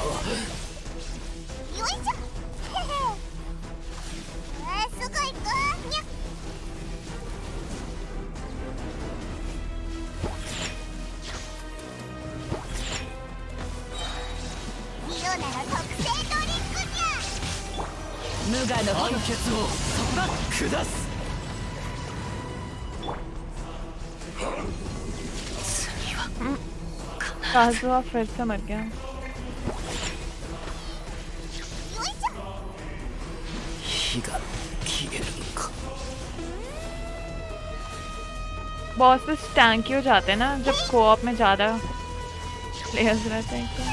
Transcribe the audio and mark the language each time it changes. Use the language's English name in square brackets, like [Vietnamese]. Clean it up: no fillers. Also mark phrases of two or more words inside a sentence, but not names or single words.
[Japanese] よいしょすぐ行くにゃミオなら特製ドリンクにゃ無我の判決を下す。 [Hindi] काजुआ फिर से मर गया। [Japanese] よいしょ火が消えるか。 [English] bosses tanky [Hindi] हो जाते हैं ना जब कोऑप में ज़्यादा प्लेयर्स रहते हैं तो।